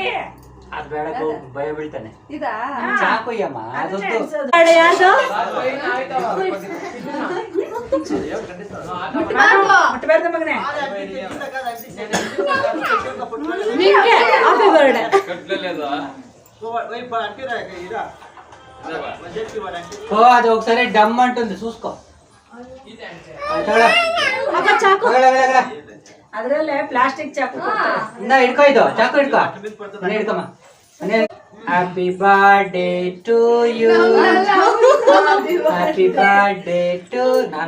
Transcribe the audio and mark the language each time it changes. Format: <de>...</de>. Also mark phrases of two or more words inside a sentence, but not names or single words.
<kn>ಅದು ಬೇಡ, ಭಯ ಬೀಳ್ತಾನೆ. ಇದಾ ಚಾಕೊಯ್ಯಮ್ಮ ಅದೊಂದು ಮುಟ್ಟಬಾರ್ದು ಮಗನೇ.</kn> <en>Happy birthday.</en> <te>అది ఒకసారి డమ్ అంటుంది, చూసుకో.</te> <kn>ಅದ್ರಲ್ಲೇ ಪ್ಲಾಸ್ಟಿಕ್ ಚಾಕು ಹಿಡ್ಕೋ, ಇದು ಚಾಕು ಹಿಡ್ಕೋ, ಹಿಡ್ಕಮ್ಮ.</kn> <en>Happy birthday to you, Happy birthday to</en> <kn>ನಾನು.</kn>